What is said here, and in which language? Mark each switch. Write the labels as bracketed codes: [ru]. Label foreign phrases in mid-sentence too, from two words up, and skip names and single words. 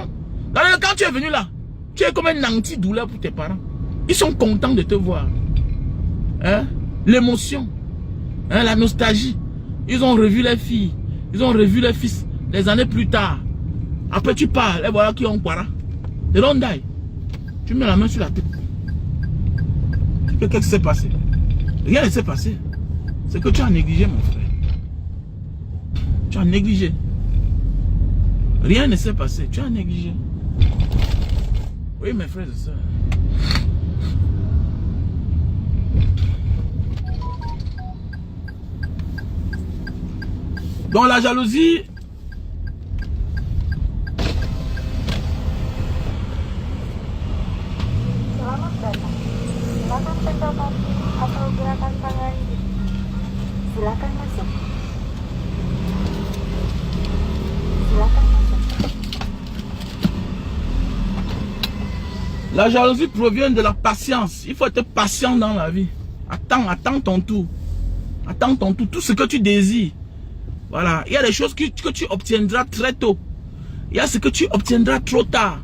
[fr] Quand tu es venu là, tu es comme un antidouleur pour tes parents. Ils sont contents de te voir. Hein? L'émotion, hein? La nostalgie. Ils ont revu les filles, ils ont revu les fils, des années plus tard. Après tu parles, et voilà qui ont quoi. [en] They don't die. [fr] Tu mets la main sur la tête. Qu'est-ce qui s'est passé? Rien ne s'est passé. C'est que tu as négligé, mon frère. Tu as négligé. Rien ne s'est passé. Tu as négligé. Oui, mes frères et sœurs. Dans la jalousie, [id] Selamat datang. Silakan pegang kaki atau gerakan tangan. Silakan masuk. Silakan masuk. [fr] la jalousie provient de la patience. Il faut être patient dans la vie. Attends ton tour. Attends ton tour. Tout ce que tu désires. Voilà. Il y a des choses que tu obtiendras très tôt. Il y a ce que tu obtiendras trop tard.